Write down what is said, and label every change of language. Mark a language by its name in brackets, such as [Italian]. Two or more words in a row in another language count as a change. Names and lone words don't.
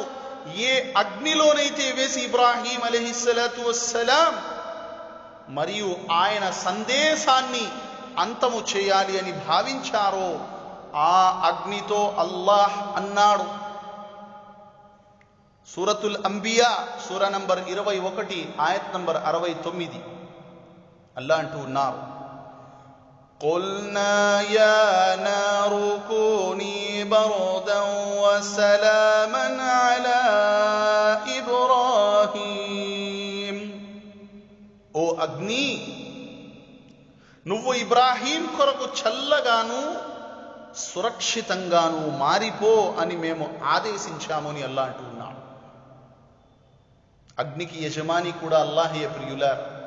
[Telugu] ఏ అగ్నిలోనైతే వేసి ఇబ్రాహీం [Arabic] عليه الصلاة والسلام [Telugu] మరియు ఆయన సందేశాన్ని అంతము చేయాలి అని భావించారో ఆ అగ్నితో అల్లాహ్ అన్నాడు. సూరతుల్ అంబియా సూర నంబర్ 21 ఆయత్ నంబర్ 69 అల్లాహ్ అంటూ ఉన్నారు, [Arabic] قُلْنَا يَا نَارُ كُونِي بَرْدًا وَسَلَامًا عَلَى إِبْرَاهِيمَ. [Telugu] ఓ అగ్ని, నువ్వు ఇబ్రాహీం కొరకు చల్లగాను సురక్షితంగాను మారిపో అని మేము ఆదేశించాము అని అల్లాహ్ అంటూ ఉన్నాడు. అగ్నికి యజమాని కూడా అల్లాహే ప్రియులారా.